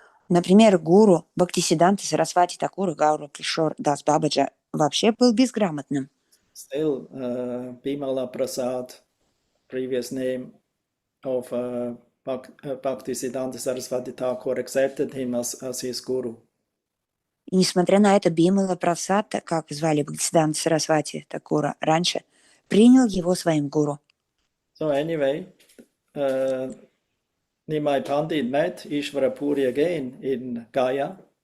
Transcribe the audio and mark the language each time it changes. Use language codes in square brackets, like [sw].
[ru] Например, гуру Бхактисиддханта Сарасвати Такура Гауру Кишор Дас Бабаджа вообще был безграмотным. [en] Still, Bimala Prasad, previous name of Bhaktisiddhanta Saraswati Thakur, accepted him as his guru. [ru] И несмотря на это, Бимала Прасад, как звали Бхактисиддханта Сарасвати Такура раньше, принял его своим гуру. [en] So anyway, Nimai Pandit met Ishvara Puri again in Gaya.